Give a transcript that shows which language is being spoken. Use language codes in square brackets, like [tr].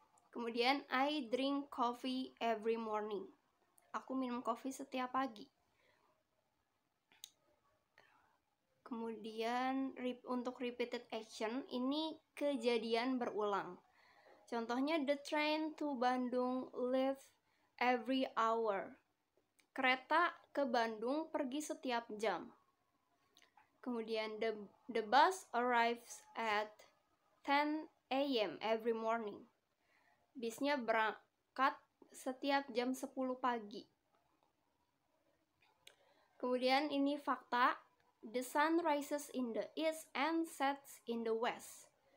[en] Kemudian I drink coffee every morning. [id] Aku minum kopi setiap pagi. Kemudian untuk repeated action ini kejadian berulang. Contohnya [en] the train to Bandung leave every hour. [id] Kereta ke Bandung pergi setiap jam. [en] Kemudian the bus arrives at 10 a.m. every morning. [id] Bisnya berangkat setiap jam 10 pagi. Kemudian ini fakta. [en] The sun rises in the east and sets in the west.